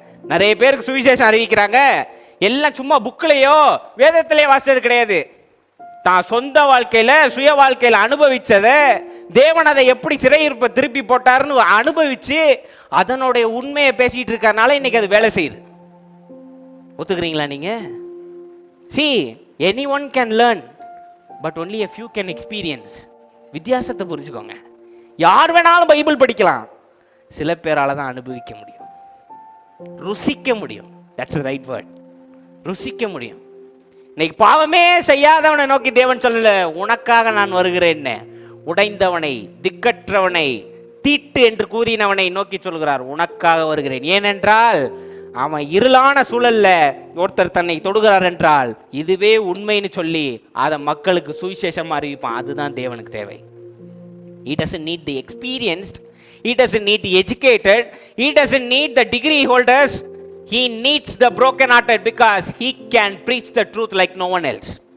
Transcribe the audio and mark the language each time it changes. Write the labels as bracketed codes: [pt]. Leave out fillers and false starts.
[ta] நிறைய பேருக்கு சுவிசேஷம் அறிவிக்கிறாங்க, எல்லாம் சும்மா புக்கிலேயோ வேதத்திலேயே வாசிச்சது கிடையாது. தான் சொந்த வாழ்க்கையில சுய வாழ்க்கையில அனுபவிச்சத தேவன் அதை எப்படி சிறையிருப்ப திருப்பி போட்டாருன்னு அனுபவிச்சு அதனுடைய உண்மையை பேசிட்டு இருக்கறனால இன்னைக்கு அது வேலை செய்யுது. ஒத்துக்கிறீங்களா நீங்க? [en] See, anyone can learn but only a few can experience. [ta] வித்தியாசத்தை புரிஞ்சுக்கோங்க. யார் வேணாலும் பைபிள் படிக்கலாம், சில பேரால தான் அனுபவிக்க முடியும், ருசிக்க முடியும். [en] That's the right word. [ta] ருசிக்க முடியும். இன்னைக்கு பாவமே செய்யாதவனை நோக்கி தேவன் சொல்லல, உனக்காக நான் வருகிறேன். உடைந்தவனை, திக்கற்றவனை, தீட்டு என்று கூறினவனை நோக்கி சொல்கிறார், உனக்காக வருகிறேன். ஏனென்றால் அவன் இருளான சூழல்ல ஒருத்தர் தன்னை தொடுகிறார் என்றால் இதுவே உண்மைன்னு சொல்லி அதை மக்களுக்கு சுவிசேஷமா அறிவிப்பான். அதுதான் தேவனுக்கு தேவை. [en] He doesn't need the experienced, he doesn't need the educated, he doesn't need the degree holders. He needs the broken-hearted because he can preach the truth like no one else.